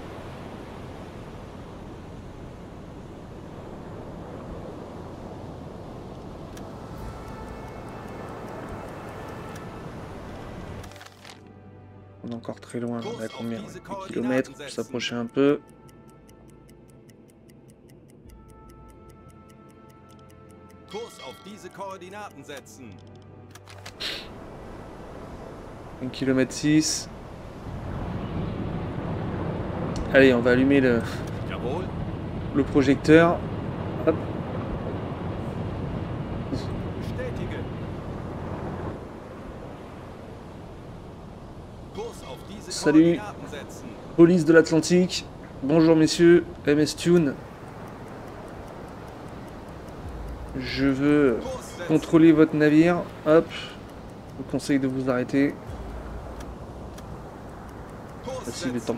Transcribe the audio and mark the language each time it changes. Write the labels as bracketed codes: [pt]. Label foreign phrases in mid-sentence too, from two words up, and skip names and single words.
[fr] On est encore très loin, on est à combien? 10 km, on peut s'approcher un peu. [de] Kurs auf diese Koordinaten setzen. [fr] 1 km 6. Allez, on va allumer [de] Jawohl. [fr] le projecteur. Hop. [de] Bestätige. Kurs auf diese [fr] Salut. [de] Koordinaten setzen. [fr] Police de l'Atlantique. Bonjour messieurs, MS Tune. Je veux [de] Kurs setzen. [fr] contrôler votre navire. Hop. Je vous conseille de vous arrêter. [de] Kurs [fr] La cible est [de] setzen.